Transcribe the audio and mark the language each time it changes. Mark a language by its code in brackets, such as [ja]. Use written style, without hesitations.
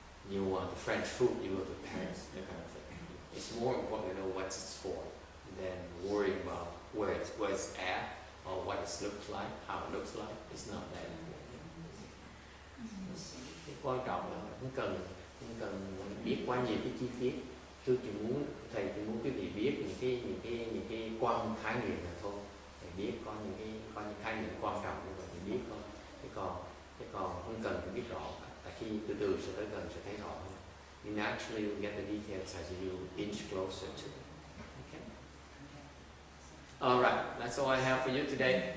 [en] You want the French food, you go to Paris, that kind of thing. It's more important to know what it's for than worrying about where it's at, or what it looks like, how it looks like. It's not that important. [vi] Cái quan trọng là không cần biết quá nhiều cái chi tiết. Thầy chỉ muốn quý vị biết những cái quan khái niệm là thôi. Thầy biết có những khái niệm quan trọng như vậy thì biết thôi. Chứ còn không cần phải biết rõ. Tại khi từ từ sẽ tới gần sẽ thấy rõ hơn. [en] You naturally will get the details as you inch closer to it. Okay. Alright, that's all I have for you today.